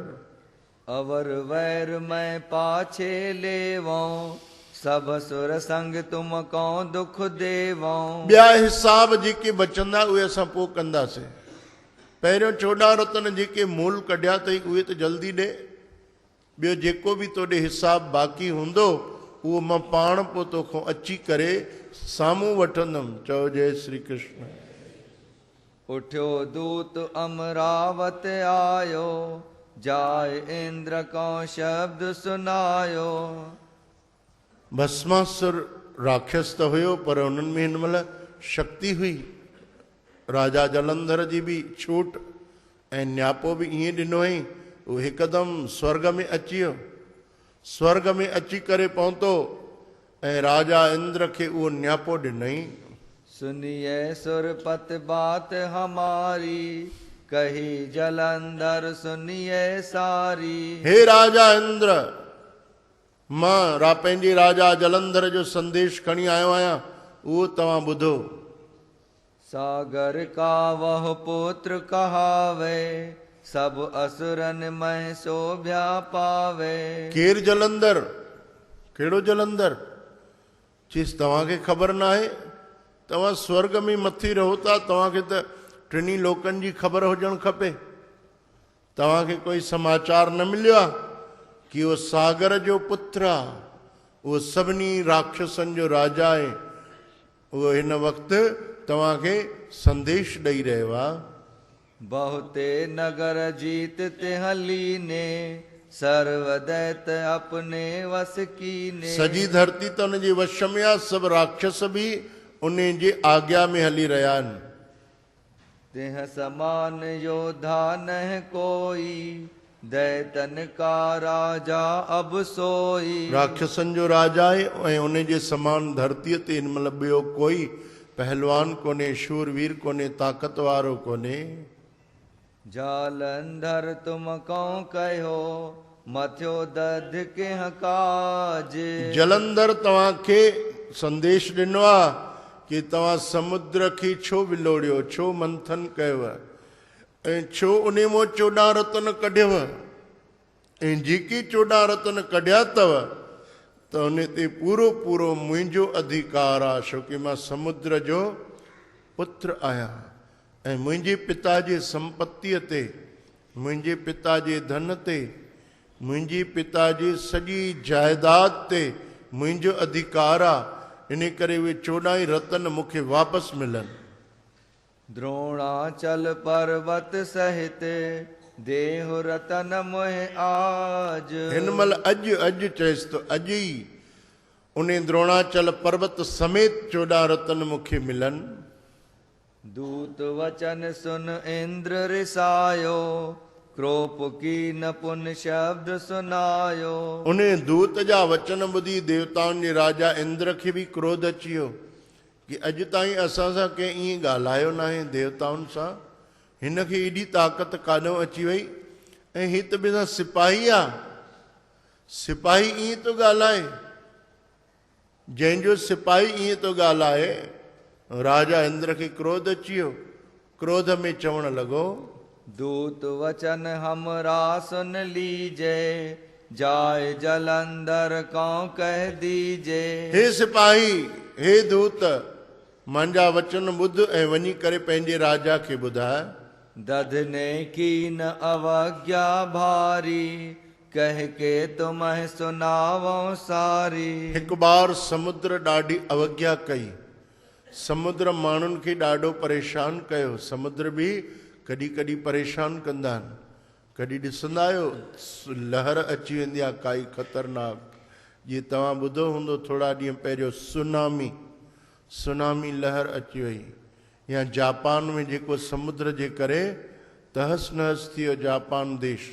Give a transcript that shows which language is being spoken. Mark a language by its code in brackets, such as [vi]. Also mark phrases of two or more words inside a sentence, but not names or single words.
[hi] अवर वैर मैं पाछे लेवो सब सुर संग तुम को दुख देवो [sd] ॿिया हिसाब जेके बचंदा उहे असां पोइ कंदासीं पहिरियों 14 रत्न जेके मूल कढिया अथई उहे त जल्दी ॾे ॿियो जेको बि तोॾे हिसाब बाक़ी हूंदो उहो मां पाण पोइ तोखां अची करे साम्हूं वठंदुमि चओ जय श्री कृष्ण [hi] उठ्यो दूत अमरावत आयो जाय इंद्र को शब्द सुनायो [sd] भस्मासुर राक्षस त हुयो पर उन्हनि में हिनमहिल शक्ति हुई राजा जलंधर जी बि छूट ऐं न्यापो बि ईअं ॾिनो हुई उहो हिकदमि स्वर्ग में अची वियो स्वर्ग में अची करे पहुतो ऐं राजा इंद्र खे उहो न्यापो ॾिनई [hi] सुनिए सुरपत बात हमारी कही जलंधर सुनिए सारी [sd] हे राजा इंद्र मां पंहिंजे राजा जलंधर जो संदेश खणी आयो आहियां उहो तव्हां ॿुधो [hi] सागर का वह पुत्र कहावे सब असुरन में शोभ्या पावे [sd] केर जलंधर कहिड़ो जलंधर चीस तव्हांखे ख़बर न आहे तव्हां स्वर्ग में मथी रहो था तव्हांखे त टिनी लोकनि जी ख़बर हुजणु खपे तव्हांखे कोई समाचार न मिलियो आहे कि उहो सागर जो पुत्र आहे उहो सभिनी राक्षसनि जो राजा आहे उहो हिन वक़्तु तव्हांखे संदेश ॾेई रहियो आहे [hi] बहुते नगर जीत ते हली ने सर्व दैत अपने वस कीने [sd] सॼी धरती त हुन जे वश में आहे सभु राक्षस बि उन जे आज्ञा में हली रहिया आहिनि [hi] तेह समान योद्धा न कोई दैतन का राजा अब सोई [sd] राक्षसनि जो राजा आहे ऐं उन जे समान धरतीअ ते हिनमहिल ॿियो कोई पहलवान कोन्हे शूरवीर कोन्हे ताक़त वारो कोन्हे [hi] जालंधर तुम को कहो मथियो दध के काज [sd] जलंधर तव्हांखे संदेश ॾिनो आहे कि तव्हां समुद्र खे छो विलोड़ियो छो मंथन कयव ऐं छो उन मां 14 रत्न कढियव ऐं जेके 14 रत्न कढिया अथव त उन ते पूरो पूरो मुंहिंजो अधिकार आहे छो कि मां समुद्र जो पुत्र आहियां ऐं मुंहिंजे पिता जे संपत्तीअ ते मुंहिंजे पिता जे धन ते मुंहिंजे पिता जी सॼी जाइदाद ते मुंहिंजो अधिकार आहे इन करे उहे 14 रत्न मूंखे वापसि मिलनि [hi] द्रोणाचल पर्वत सहित देहु रतन मोह आज [sd] हिनमहिल अॼु चएसि थो अॼु ई उन द्रोणाचल पर्वत समेत 14 रत्न मूंखे मिलनि [hi] दूत वचन सुन इंद्र रिसायो क्रोप की न पुन शब्द सुनायो। [sd] उन दूत जा वचन ॿुधी देवताउनि जे राजा इंद्र खे बि क्रोध अची वियो कि अॼु ताईं असां सां कंहिं ईअं ॻाल्हायो न आहे देवताउनि सां, हिन खे एॾी ताक़त काॾों अची वई। ऐं हीअ त बिना सिपाही आहे, सिपाही ईअं थो ॻाल्हाए, जंहिंजो सिपाही ईअं थो ॻाल्हाए। राजा इंद्र खे क्रोध अची वियो, क्रोध में चवण लॻो, [hi] दूत वचन हमरा सुन लीजे, जाय जलंधर कौ कह दीजे। [sd] हे सिपाही, हे दूत, मुंहिंजा वचन ॿुध ऐं वञी करे पंहिंजे राजा खे ॿुधाए। [hi] दधने की न अवज्ञा भारी, कह के तुम्हें सुनावो सारी। [sd] हिकु बार समुद्र ॾाढी अवज्ञा कई, समुद्र माण्हुनि खे ॾाढो परेशान कयो। समुद्र बि कॾहिं कॾहिं परेशान कंदा आहिनि। कॾहिं ॾिसंदा आहियो लहर अची वेंदी आहे काई ख़तरनाक, जीअं तव्हां ॿुधो हूंदो थोरा ॾींहं पहिरियों सुनामी लहर अची वई, या जापान में जेको समुद्र जे करे तहस नहस थी वियो जापान देश।